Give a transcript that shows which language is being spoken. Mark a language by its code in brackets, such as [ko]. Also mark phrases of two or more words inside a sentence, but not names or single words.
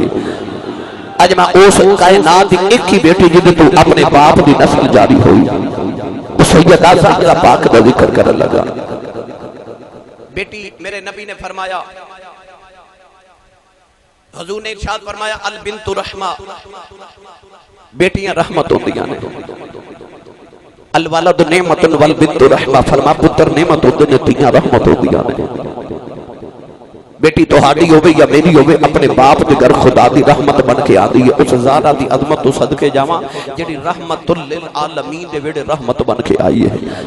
[pa] آج میں اس کائنات دی ایک ہی بیٹی جنہیں تو اپنے باپ دی نسل جاری ہوئی، وہ سیدہ زہرا پاک دا ذکر کرن لگا۔ بیٹی میرے نبی نے فرمایا، حضور نے ارشاد فرمایا [ar] البنت رحمہ، [pa] بیٹیاں رحمت ہوندیاں نے، [ar] الولد نعمت والبنت رحمہ، [pa] فرما پتر نعمت ہوندے نے، تیاں رحمت ہوندیاں نے۔ بیٹی توہاڈی ہوے یا میری ہوے، اپنے باپ دے گھر خدا دی رحمت بن کے آدی ہے۔ اس زہرا دی عظمت تو صدقے جاواں جڑی رحمت للعالمین دے ویڑے رحمت بن کے آئی ہے۔